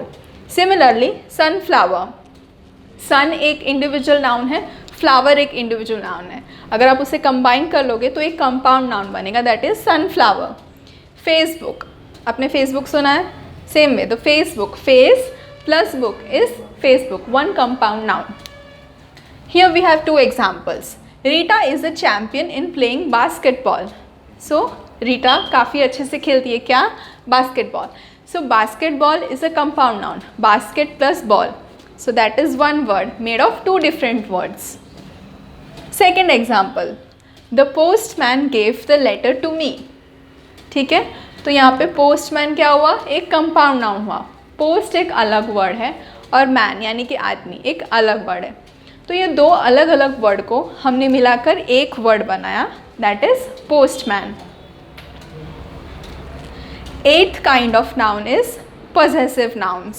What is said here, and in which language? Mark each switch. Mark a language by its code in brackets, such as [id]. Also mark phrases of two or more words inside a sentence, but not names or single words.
[hi] सिमिलरली सनफ्लावर, सन एक [en] individual noun [hi] है, फ्लावर एक [en] individual noun [hi] है। अगर आप उसे कंबाइन कर लोगे तो एक [en] compound noun [hi] बनेगा, [en] that is sunflower. [hi] फेसबुक, आपने फेसबुक सुना है, [en] same way, [hi] तो फेसबुक, [en] face plus book is Facebook, [hi] 1 [en] compound noun. Here we have 2 examples. Rita is a champion in playing basketball. [hi] So Rita काफ़ी अच्छे से खेलती है क्या? बास्केटबॉल। [en] So basketball is a compound noun. Basket plus ball. So that is 1 word made of 2 different words. Second example. The postman gave the letter to me. [hi] ठीक है, तो यहाँ पे postman क्या हुआ? एक [en] compound noun [hi] हुआ। post एक अलग word है और man यानी कि आदमी एक अलग word है। तो ये 2 अलग अलग वर्ड को हमने मिलाकर एक वर्ड बनाया, [en] that is postman. 8th kind of noun is possessive nouns.